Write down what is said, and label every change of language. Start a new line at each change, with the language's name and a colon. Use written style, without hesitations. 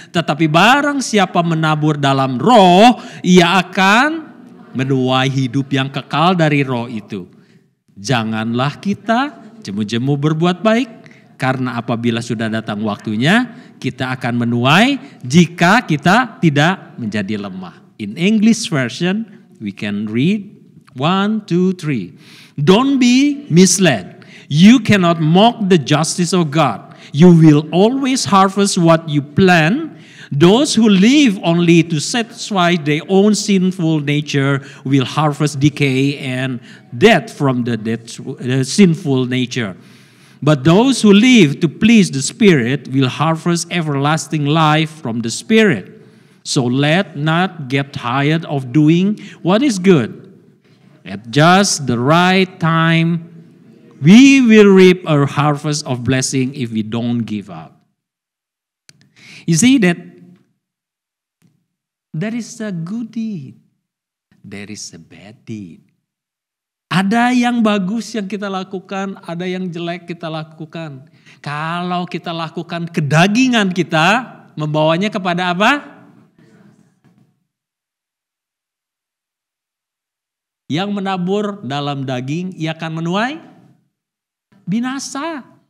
Indonesian: Tetapi barang siapa menabur dalam roh, ia akan menuai hidup yang kekal dari roh itu. Janganlah kita jemu-jemu berbuat baik, karena apabila sudah datang waktunya, kita akan menuai jika kita tidak menjadi lemah.
English: In English version, we can read 1, 2, 3. Don't be misled. You cannot mock the justice of God. You will always harvest what you plant. Those who live only to satisfy their own sinful nature will harvest decay and death from the sinful nature. But those who live to please the Spirit will harvest everlasting life from the Spirit. So let not get tired of doing what is good. At just the right time, we will reap a harvest of blessing if we don't give up. You see that there is a good deed, there is a bad deed.
Indonesian: Ada yang bagus yang kita lakukan, ada yang jelek kita lakukan. Kalau kita lakukan kedagingan kita, membawanya kepada apa? Yang menabur dalam daging, ia akan menuai binasa.